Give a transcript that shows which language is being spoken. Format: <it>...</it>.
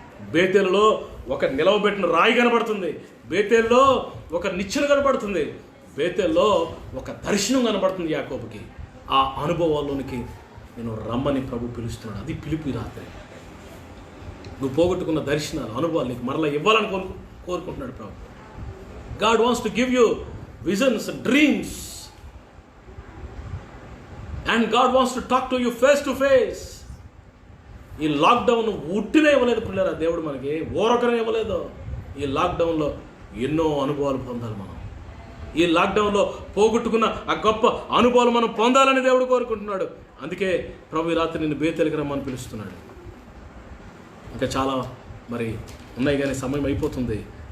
<te>బేతేలులో ఒక నిలవబెట్టిన రాయి కనబడుతుంది. బేతేలులో ఒక నిచ్చెన కనబడుతుంది. బేతేల్లో ఒక దర్శనం కనబడుతుంది యాకోబుకి. ఆ అనుభవాల్లోనికి నేను రమ్మని ప్రభు పిలుస్తున్నాడు. అది పిలుపు ఈ రాత్రి. నువ్వు పోగొట్టుకున్న దర్శనాలు, అనుభవాలు నీకు మరలా ఇవ్వాలని కోరుకుంటున్నాడు ప్రభు.</te> <en>God wants to give you visions, dreams, and God wants to talk to you face to face.</en> <te>ఈ లాక్డౌన్ ఉట్టినే ఇవ్వలేదు పిల్లరా దేవుడు మనకి, ఓరకనే ఇవ్వలేదు. ఈ లాక్డౌన్లో ఎన్నో అనుభవాలు పొందాలి మనం. ఈ లాక్డౌన్లో పోగొట్టుకున్న ఆ గొప్ప అనుభవాలు మనం పొందాలని దేవుడు కోరుకుంటున్నాడు. అందుకే ప్రభు ఈ రాత్రి నిన్ను బేతేలుకు రమ్మని పిలుస్తున్నాడు. ఇంకా చాలా మరి ఉన్నాయి కానీ సమయం అయిపోతుంది.</te>